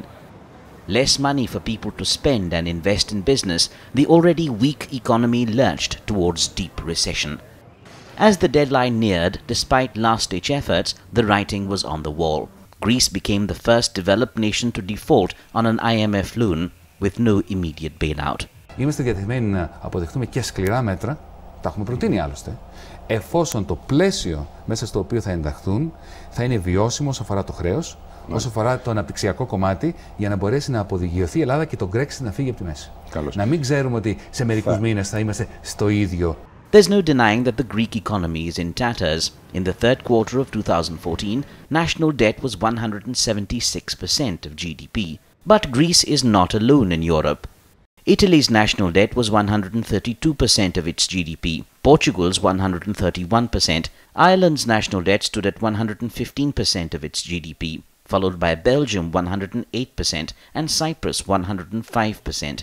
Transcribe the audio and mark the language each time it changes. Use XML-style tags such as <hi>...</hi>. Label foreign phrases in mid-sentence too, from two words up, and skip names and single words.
<en>Less money for people to spend and invest in business, the already weak economy lurched towards deep recession. As the deadline neared, despite last-ditch efforts, the writing was on the wall. Greece became the first developed nation to default on an IMF loan with no immediate bailout.</en> <el>Είμαστε διατεθειμένοι να αποδεχτούμε και σκληρά μέτρα, τα έχουμε προτείνει άλλωστε, εφόσον το πλαίσιο μέσα στο οποίο θα ενταχθούν θα είναι βιώσιμο όσο αφορά το χρέος, όσο αφορά το αναπτυξιακό κομμάτι, για να μπορέσει να αποδηγιωθεί η Ελλάδα και το Brexit να φύγει από τη μέση. Να μην ξέρουμε ότι σε μερικούς μήνες θα είμαστε στο ίδιο.</el> <en>There's no denying that the Greek economy is in tatters. In the third quarter of 2014, national debt was 176% of GDP. But Greece is not alone in Europe. Italy's national debt was 132% of its GDP, Portugal's 131%, Ireland's national debt stood at 115% of its GDP, followed by Belgium 108% and Cyprus 105%.</en>